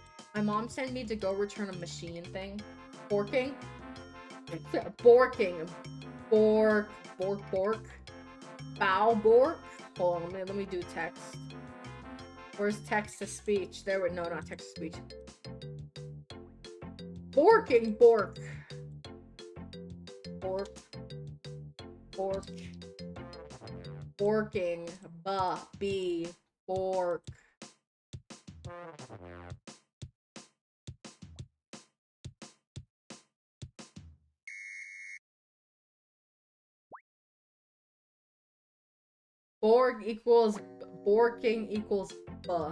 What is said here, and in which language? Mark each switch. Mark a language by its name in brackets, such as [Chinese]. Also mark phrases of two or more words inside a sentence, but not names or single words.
[English] My mom sent me to go return a machine thing. Borking? Borking. Bork. Bork. Bork. Bow. Bork. Hold on, let me do text. Where's text to speech? There we no, not text to speech. Borking. Bork. Bork. Bork. Borking. Ba. Be. Bork. Borg equals borking equals buh.